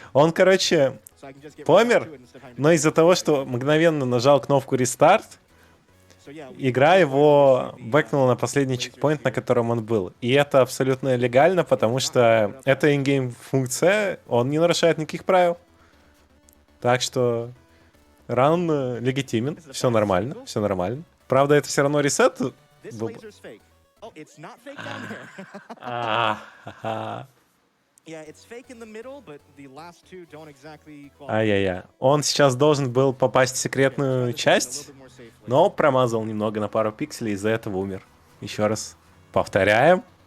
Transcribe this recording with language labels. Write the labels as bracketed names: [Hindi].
[Russian] Он, короче, помер, но из-за того, что мгновенно нажал кнопку «Рестарт», игра его бэкнула на последний чекпоинт, на котором он был. И это абсолютно легально, потому что это ингейм функция, он не нарушает никаких правил. Так что Ран легитимен, все нормально. Правда, это все равно ресет был. [English] Oh, it's not fake down here. Yeah, it's fake in the middle, but the last two don't exactly qualify. [Russian] Ай-яй-яй. Он сейчас должен был попасть в секретную часть, но промазал немного на пару пикселей, из-за этого умер. Еще раз повторяем.